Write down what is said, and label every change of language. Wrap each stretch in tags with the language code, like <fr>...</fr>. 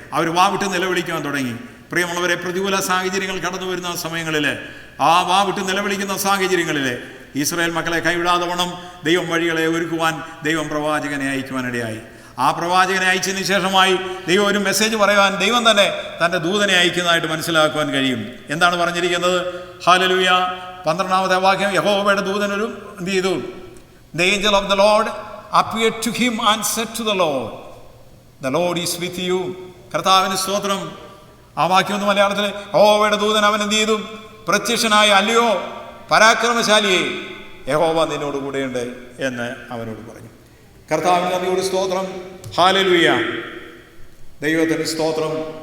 <ml>അവർ വാവിട്ട് നിലവിളിക്കുവാൻ തുടങ്ങി. പ്രിയമുള്ളവരെ, പ്രതികൂല സാഹചര്യങ്ങൾ കടന്നു വരുന്ന സമയങ്ങളിൽ, ആ വാവിട്ട് നിലവിളിക്കുന്ന സാഹചര്യങ്ങളിൽ ഇസ്രായേൽ മക്കളെ കൈവിടാതെ വണ്ണം ദൈവം വഴികളെ ഒരുക്കുവാൻ ദൈവം പ്രവാചകനെ അയക്കുവാനിടയായി. ആ പ്രവാചകനെ അയച്ചതിന് ശേഷമായി ദൈവം ഒരു മെസ്സേജ് പറയുവാൻ ദൈവം തന്നെ തൻ്റെ ദൂതനെ അയക്കുന്നതായിട്ട് മനസ്സിലാക്കുവാൻ കഴിയും. എന്താണ് പറഞ്ഞിരിക്കുന്നത്? ഹല്ലേലൂയ. 12-ാമത്തെ വാക്യം, യഹോവയുടെ ദൂതനൊരു എന്ത് ചെയ്തു?</ml> <en>The angel of the Lord appeared to him and said to the Lord, the Lord is with you.</en> <ml>കർത്താവിന് സ്തോത്രം. ആ വാക്യം ഒന്ന് മലയാളത്തിൽ, യഹോവയുടെ ദൂതൻ അവൻ എന്ത് ചെയ്തു? പ്രത്യക്ഷനായി, അല്ലയോ പരാക്രമശാലിയെ, യഹോവ നിന്നോട് കൂടെയുണ്ട് എന്ന് അവനോട് പറഞ്ഞു. കർത്താവിന് നന്ദിയോട് സ്തോത്രം. ഹല്ലേലൂയ. ദൈവത്തിന് സ്തോത്രം.</ml>